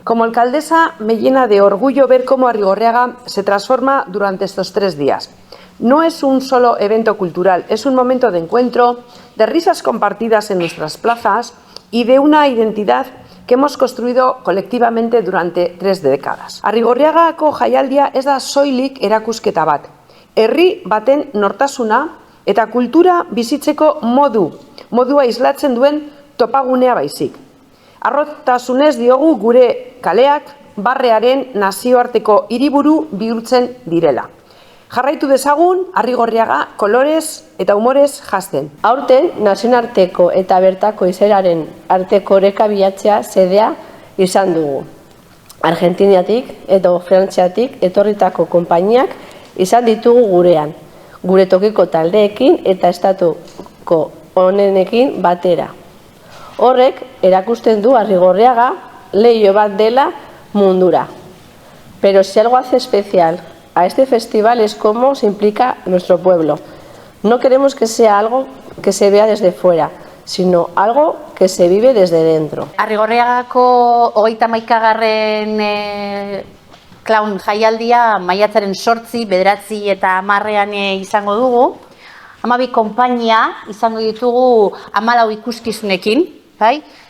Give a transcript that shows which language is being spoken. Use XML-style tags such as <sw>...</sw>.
<es>Como alcaldesa me llena de orgullo ver cómo Arrigorriaga se transforma durante estos 3 días. No es un solo evento cultural, es un momento de encuentro, de risas compartidas en nuestras plazas y de una identidad que hemos construido colectivamente durante 3 décadas.</es> <eu>Arrigorriagako jaialdia ez da soilik erakusketa bat. Herri baten nortasuna eta kultura bizitzeko modua islatzen duen topagunea baizik. Harrotasunez diogu gure kaleak barrearen nazioarteko hiriburu bihurtzen direla. Jarraitu dezagun Arrigorriaga kolorez eta humorez janzten. Aurten nazionarteko eta bertako izeraren arteko oreka bilatzea xedea izan dugu. Argentiniatik eta Frantziatik etorritako konpainiak izan ditugu gurean, gure tokiko taldeekin eta estatuko honenekin batera. Horrek erakusten du Arrigorriaga leiho bat dela mundura.</eu> <es>Pero si algo hace especial a este festival es cómo se implica nuestro pueblo. No queremos que sea algo que se vea desde fuera, sino algo que se vive desde dentro.</es> <eu>Arrigorriagako 31. Clown jaialdia maiatzaren 8, 9 eta 10 izango dugu. 12 konpainia izango ditugu 14 ikuskizunekin, bai?</eu>